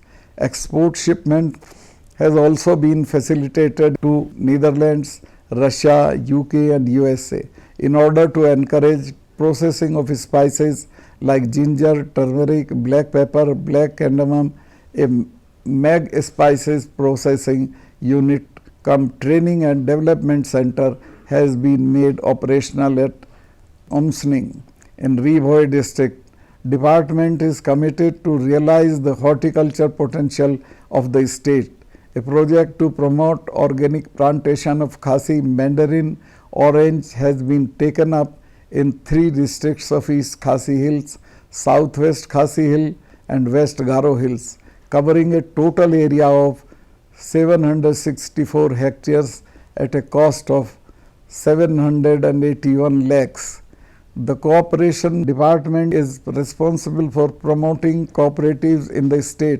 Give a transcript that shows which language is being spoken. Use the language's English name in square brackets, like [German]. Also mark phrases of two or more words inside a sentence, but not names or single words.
[English] Export shipment has also been facilitated to Netherlands, Russia, UK and USA in order to encourage processing of spices like ginger, turmeric, black pepper, black cardamom. A MEG Spices Processing Unit cum Training and Development Center has been made operational at Omsning in Ribhoi district. Department is committed to realize the horticulture potential of the state. A project to promote organic plantation of Khasi mandarin orange has been taken up in 3 districts of East Khasi Hills, Southwest Khasi Hill and West Garo Hills, covering a total area of 764 hectares at a cost of 781 lakhs. The Cooperation Department is responsible for promoting cooperatives in the state.